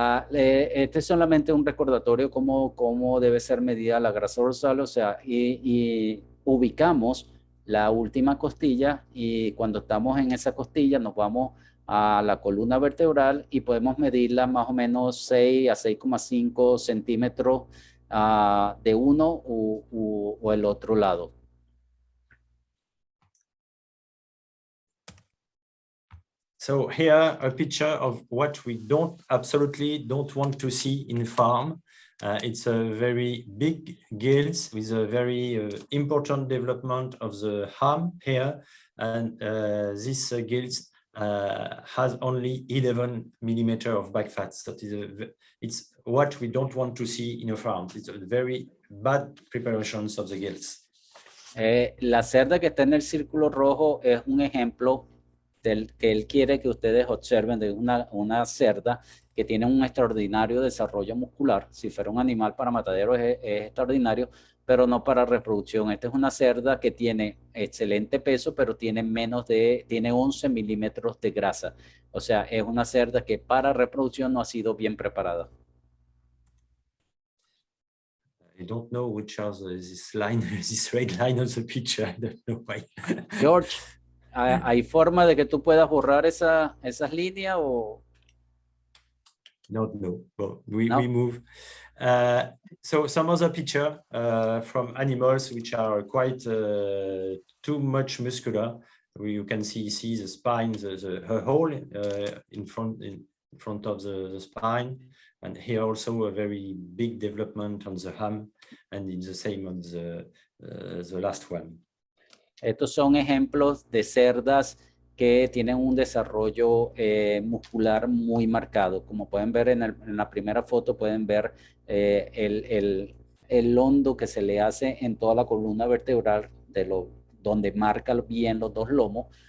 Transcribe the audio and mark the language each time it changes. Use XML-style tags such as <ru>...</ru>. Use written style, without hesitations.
<es>Este es solamente un recordatorio cómo debe ser medida la grasa dorsal, o sea, y ubicamos la última costilla y cuando estamos en esa costilla nos vamos a la columna vertebral y podemos medirla más o menos 6 a 6,5 centímetros de uno o el otro lado.</es> <en>So here a picture of what we absolutely don't want to see in farm. It's a very big gills with a very important development of the ham here, and this gills has only 11 millimeter of back fat. So it's what we don't want to see in a farm. It's a very bad preparations of the gills. La cerda que está en el círculo rojo es un ejemplo del que él quiere que ustedes observen de una cerda que tiene un extraordinario desarrollo muscular. Si fuera un animal para matadero es extraordinario, pero no para reproducción. Esta es una cerda que tiene excelente peso, pero tiene tiene 11 milímetros de grasa. O sea, es una cerda que para reproducción no ha sido bien preparada. I don't know which are this line, this red line on the picture. I don't know why.</en> <es>George, ¿hay forma de que tú puedas borrar esas líneas o...?</es> <en>No. Well, we No. move. So some other picture from animals which are quite too much muscular. You can see the spine, the hole in front of the spine, and here also a very big development on the ham, and it's the same on the last one.</en> <es>Estos son ejemplos de cerdas que tienen un desarrollo muscular muy marcado. Como pueden ver en la primera foto, pueden ver el hondo que se le hace en toda la columna vertebral donde marca bien los dos lomos.</es>